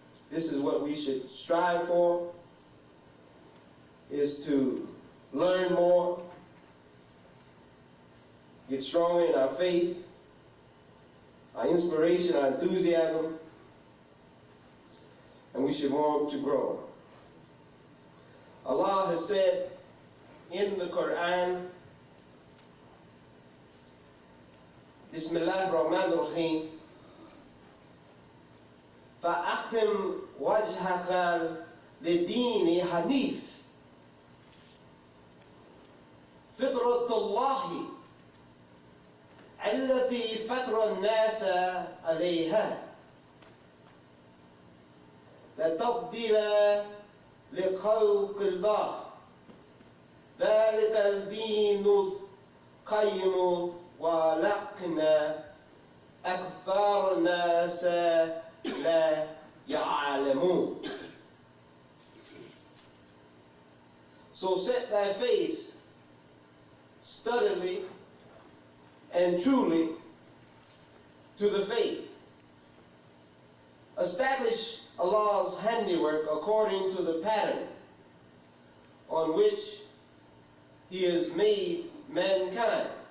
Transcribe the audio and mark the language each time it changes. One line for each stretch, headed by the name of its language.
English: This is what we should strive for, is to learn more, get stronger in our faith, our inspiration, our enthusiasm, and we should want to grow. Allah has said in the Quran,
Arabic: Bismillah ar-Rahman ar-Rahim, فَأَخِمْ وَجْهَكَ لِدِينِ حَنِيفٍ فِطْرَةَ اللَّهِ الَّتِي فَطَرَ النَّاسَ عَلَيْهَا لا تبديل لخلق الله ذلك الدين القيم ولكن أكثر الناس لا يعلمون.
English: So set thy face steadily and truly to the faith. Establish Allah's handiwork according to the pattern on which He has made mankind.